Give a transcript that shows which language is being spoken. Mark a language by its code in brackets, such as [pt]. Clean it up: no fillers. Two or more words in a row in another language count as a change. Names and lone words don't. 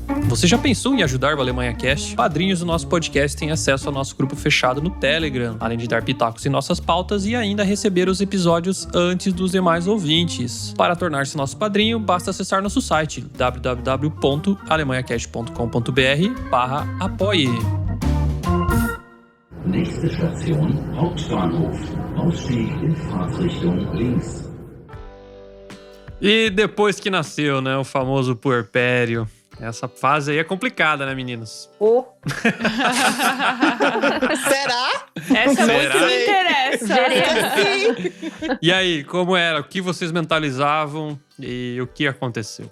[pt] Você já pensou em ajudar o Alemanha Cast? Padrinhos do nosso podcast têm acesso ao nosso grupo fechado no Telegram, além de dar pitacos em nossas pautas e ainda receber os episódios antes dos demais ouvintes. Para tornar-se nosso padrinho, basta acessar nosso site www.alemanhacast.com.br/apoie. [de] Nächste Station, Hauptbahnhof. Ausstieg in Fahrtrichtung links. [pt] E depois que nasceu, né, o famoso puerpério. Essa fase aí é complicada, né, meninos? Será? Essa Será? muito me interessa. E aí, como era? O que vocês mentalizavam e o que aconteceu?